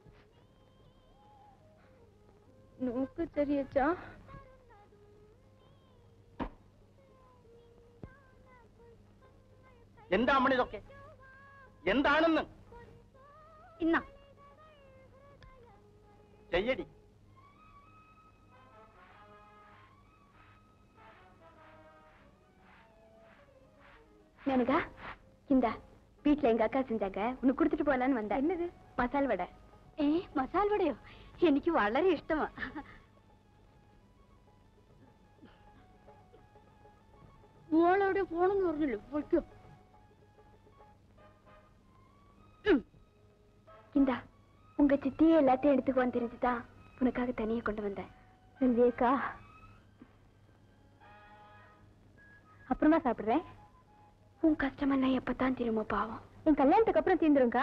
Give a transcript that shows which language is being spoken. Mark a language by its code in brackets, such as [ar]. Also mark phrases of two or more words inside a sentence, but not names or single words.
[ml] നോക്ക് ചെറിയച്ചാ. എന്താ അമ്മ ഇതൊക്കെ? എന്താണെന്ന് ഇന്ന ചെയ്യടി. [ta] மேனகா, இந்த வீட்டுல எங்க அக்கா செஞ்சாங்க, உனக்கு கொடுத்துட்டு போலான்னு வந்தேன். என்னது? மசால் வடை. [ml] മസാല വടയോ? എനിക്ക് വളരെ ഇഷ്ടമാ. മോളെവിടെ പോണെന്ന് പറഞ്ഞല്ലോ, പൊയ്ക്കോ. [ta] இந்தா, உங்க சித்தியே எல்லாத்தையும் எடுத்துக்குவான்னு தெரிஞ்சுதான் உனக்காக தனியே கொண்டு வந்தேன். செஞ்சேக்கா, அப்புறமா சாப்பிடுறேன். உன் கஷ்டமெல்லாம் எப்பதான் திரும்ப பாவம். என் கல்யாணத்துக்கு அப்புறம் தீந்துருங்கா.